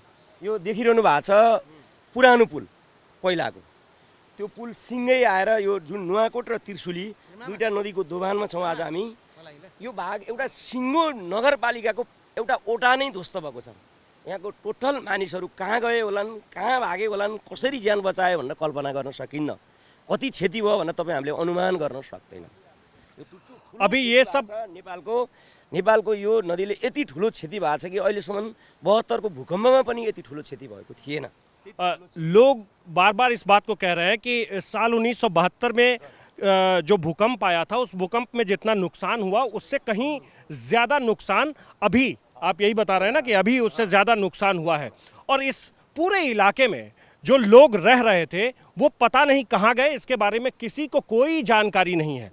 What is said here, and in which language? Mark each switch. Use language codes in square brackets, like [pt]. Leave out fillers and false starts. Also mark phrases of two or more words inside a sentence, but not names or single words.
[ne] यो देखिरहनु भएको छ पुरानो पुल पहिलाको, त्यो पुल सिँगै आएर यो जुन नुवाकोट र त्रिशुली दुईटा नदीको दोभानमा छौँ आज हामी। यो भाग एउटा सिङ्गो नगरपालिकाको एउटा ओटा नै ध्वस्त भएको छ। यहाँको टोटल मानिसहरू कहाँ गए होलान्, कहाँ भागे होलान्, कसरी ज्यान बचायो भनेर कल्पना गर्न सकिन्न। कति क्षति भयो भनेर तपाईँ हामीले अनुमान गर्न सक्दैन। [hi] अभी ये सब [ne] नेपालको यो नदीले यति ठुलो क्षति भएको छ कि अहिलेसम्म 72 को भूकम्पमा पनि यति ठुलो क्षति भएको थिएन। [hi] लोग बार बार इस बात को कह रहे हैं कि साल 1972 में जो भूकंप आया था, उस भूकंप में जितना नुकसान हुआ उससे कहीं ज़्यादा नुकसान अभी, आप यही बता रहे हैं ना कि अभी उससे ज़्यादा नुकसान हुआ है। और इस पूरे इलाके में जो लोग रह रहे थे वो पता नहीं कहाँ गए, इसके बारे में किसी को कोई जानकारी नहीं है।